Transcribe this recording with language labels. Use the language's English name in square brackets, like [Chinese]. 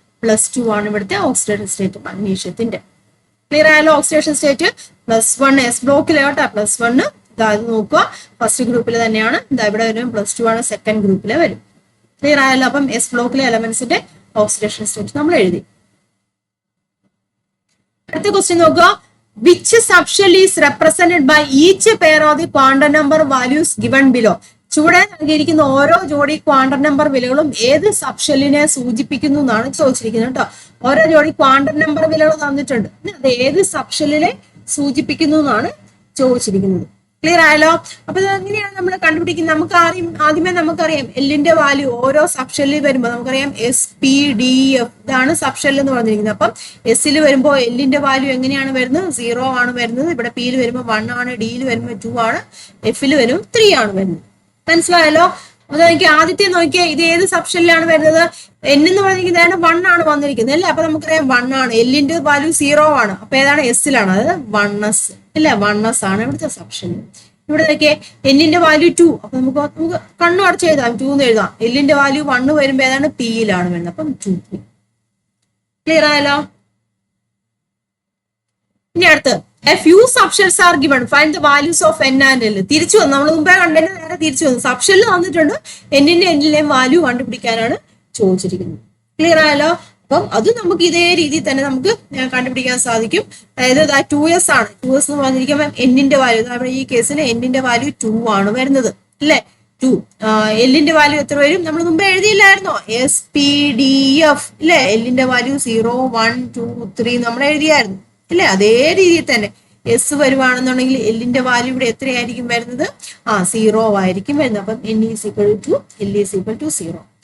[Malayalam] +2 ആണ് ഇവിടുത്തെ oxidation state മഗ്നീഷ്യത്തിന്റെ. Clear ആയാലോ. ഓക്സിഡേഷൻ സ്റ്റേറ്റ് +1 എസ് ബ്ലോക്കിലെ കേട്ടോ. +1 ഇത് നോക്കുക, ഫസ്റ്റ് ഗ്രൂപ്പിൽ തന്നെയാണ്. ഇവിടെ വരും +2 ആണ്, സെക്കൻഡ് ഗ്രൂപ്പിലെ വരും. ക്ലിയർ ആയല്ലോ. അപ്പം എസ് ബ്ലോക്കിലെ എലമെന്റ്സിന്റെ ഓക്സിഡേഷൻ സ്റ്റേറ്റ് നമ്മൾ എഴുതി. അടുത്ത ക്വസ്റ്റ്യൻ നോക്കുക. [English] Which subshell is represented by each pair of the quantum number values given below? [Malayalam] ചുവടെ നൽകിയിരിക്കുന്ന ഓരോ ജോഡി ക്വാണ്ടം നമ്പർ വിലകളും ഏത് സബ്ഷെല്ലിനെ സൂചിപ്പിക്കുന്നു എന്നാണ് ചോദിച്ചിരിക്കുന്നത് കേട്ടോ. ഓരോ ജോഡി ക്വാണ്ടം നമ്പർ വിലകൾ തന്നിട്ടുണ്ട്. അത് ഏത് സബ്ഷെല്ലിനെ സൂചിപ്പിക്കുന്നു എന്നാണ് ചോദിച്ചിരിക്കുന്നത്. ക്ലിയർ ആയല്ലോ. അപ്പൊ എങ്ങനെയാണ് നമ്മൾ കണ്ടുപിടിക്കുന്നത്? നമുക്ക് ആദ്യമേ നമുക്കറിയാം എല്ലിന്റെ വാല്യൂ ഓരോ സബ്ഷെല്ലിൽ വരുമ്പോൾ നമുക്കറിയാം SPDF ഇതാണ് സബ്ഷെല്ല് എന്ന് പറഞ്ഞിരിക്കുന്നത്. അപ്പം എസ്സിൽ വരുമ്പോൾ എല്ലിന്റെ വാല്യൂ എങ്ങനെയാണ് വരുന്നത്? 0 ആണ് വരുന്നത്. ഇവിടെ പിയിൽ വരുമ്പോൾ 1 ആണ്, ഡിയിൽ വരുമ്പോൾ 2 ആണ്, എഫിൽ വരുമ്പോൾ 3 ആണ് വരുന്നത്. മനസ്സിലായല്ലോ. അത് നോക്കിയാൽ ആദ്യത്തെ നോക്കിയാൽ ഇത് ഏത് സബ്ഷെല്ലിലാണ് വരുന്നത്? N എന്ന് പറഞ്ഞിരിക്കുന്നതാണ് 1 ആണ് വന്നിരിക്കുന്നത് അല്ലേ. അപ്പൊ നമുക്കറിയാം 1 ആണ്. എല്ലിന്റെ വാല്യൂ 0 ആണ്. അപ്പൊ ഏതാണ്? എസ്സിലാണ്. അതായത് 1s അല്ലെ. 1s ആണ് ഇവിടുത്തെ സബ്ഷെല്ല്. ഇവിടെ നോക്കിയേ എന്നിന്റെ വാല്യൂ 2. അപ്പൊ നമുക്ക് കണ്ണു അടച്ച് എഴുതാം, 2 എന്ന് എഴുതാം. എല്ലിന്റെ വാല്യൂ 1 വരുമ്പോ ഏതാണ്? പിയിലാണ് വരുന്നത്. അപ്പം 2p. ക്ലിയർ ആയല്ലോ. ഇനി അടുത്ത് [English] A few subshells are given. Find the values of N and L. [Malayalam] തിരിച്ചു വന്നു. നമ്മൾ മുമ്പേ കണ്ടതിന് നേരെ തിരിച്ചു വന്നു. സബ്ഷെല്ല് തന്നിട്ടുണ്ട്, എന്നിന്റെയും വാല്യൂ കണ്ടുപിടിക്കാനാണ് ചോദിച്ചിരിക്കുന്നത്. ക്ലിയർ ആയല്ലോ. അപ്പം അത് നമുക്ക് ഇതേ രീതിയിൽ തന്നെ നമുക്ക് കണ്ടുപിടിക്കാൻ സാധിക്കും. അതായത് 2s ആണ്. 2s എന്ന് പറഞ്ഞിരിക്കുമ്പോൾ എന്നിന്റെ വാല്യൂ, ഈ കേസിൽ എന്നിന്റെ വാല്യൂ 2 ആണ് വരുന്നത് അല്ലേ. ടു. എല്ലിന്റെ വാല്യൂ എത്ര വരും? നമ്മൾ മുമ്പ് എഴുതിയില്ലായിരുന്നോ? SPDF ഇല്ലേ? എല്ലിന്റെ വാല്യൂ 0, 1, 2, 3 നമ്മൾ എഴുതിയായിരുന്നു ഇല്ലേ? അതേ രീതിയിൽ തന്നെ എസ് വരുവാണെന്നുണ്ടെങ്കിൽ എല്ലിന്റെ വാല്യൂ ഇവിടെ എത്രയായിരിക്കും വരുന്നത്? 0 ആയിരിക്കും വരുന്നത്. അപ്പം [English] L is equal to 0.